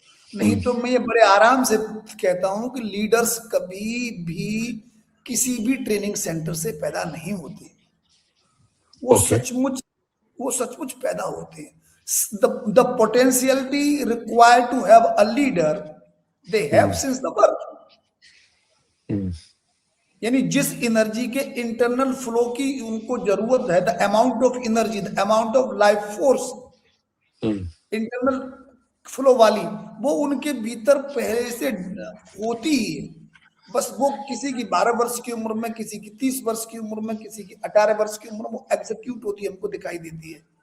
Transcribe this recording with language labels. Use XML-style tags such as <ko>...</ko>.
<hi>नहीं तो मैं ये बड़े आराम से कहता हूं कि लीडर्स कभी भी किसी भी ट्रेनिंग सेंटर से पैदा नहीं होते। वो सचमुच पैदा होते हैं।</hi> <en>The potentiality required to have a leader, they have since the birth.</en> <hi>यानी जिस एनर्जी के इंटरनल फ्लो की उनको जरूरत है,</hi> <en>the amount of energy, the amount of life force</en> <hi>internal flow वाली, वो उनके भीतर पहले से होती है। बस वो किसी की 12 वर्ष की उम्र में, किसी की 30 वर्ष की उम्र में, किसी की 18 वर्ष की उम्र में वो एग्जीक्यूट होती है, हमको दिखाई देती है।</hi>